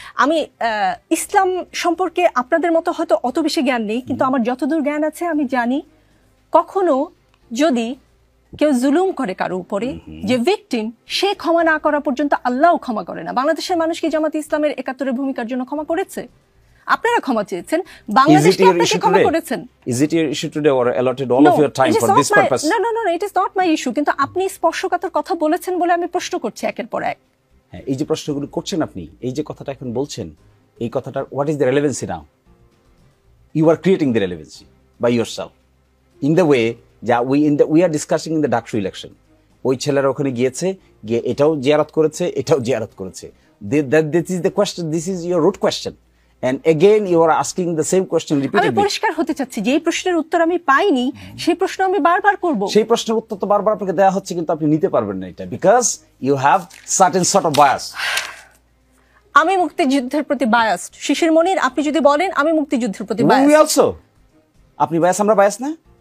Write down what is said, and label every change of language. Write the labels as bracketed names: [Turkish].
[Bangla] আমি ইসলাম সম্পর্কে আপনাদের মতো হয়তো অত বেশি জ্ঞান নেই, কিন্তু আমার যতদূর জ্ঞান আছে আমি জানি কখনো যদি কেউ জুলুম করে কারো উপরে, যে ভিকটিম, সে ক্ষমা না করা পর্যন্ত আল্লাহও ক্ষমা করে না। বাংলাদেশের মানুষ কি জামাত ইসলামের 71-এর ভূমিকার জন্য ক্ষমা করেছে? আপনারা ক্ষমা চেয়েছেন, বাংলাদেশ কি আপনাকে ক্ষমা করেছেন? [English] Is it your issue today or allotted all of your time for this purpose? No, it is not my issue. [Bangla] কিন্তু আপনি স্পর্শকাতর কথা বলেছেন বলে আমি প্রশ্ন করছি একের পর এক। হ্যাঁ, এই যে প্রশ্নগুলো করছেন আপনি, এই যে কথাটা এখন বলছেন, এই কথাটার [English] what is the relevancy now? You are creating the relevancy by yourself in the way that we are discussing in the Daksu election. [Bangla] ওই ছেলেরা ওখানে গিয়ে এটাও জিয়ারত করেছে, এটাও জিয়ারত করেছে। [English] This is the question, this is your root question. And again you are asking the same question repeatedly. [Bangla] আমি পরিষ্কার হতে চাচ্ছি যে এই প্রশ্নের উত্তর আমি পাইনি, সেই প্রশ্ন আমি বারবার করব। সেই প্রশ্নের উত্তর তো বারবার আপনাকে দেওয়া হচ্ছে, কিন্তু আপনি নিতে পারবেন না এটা, [English] because you have certain sort of bias. [Bangla] আমি মুক্তিযুদ্ধের প্রতি বায়াসড। শিশির মনির, আপনি যদি বলেন আমি মুক্তিযুদ্ধের প্রতি [English] We [Bangla] বায়াসড। [English] also. [Bangla] আপনি বায়াস, আমরা বায়াস না?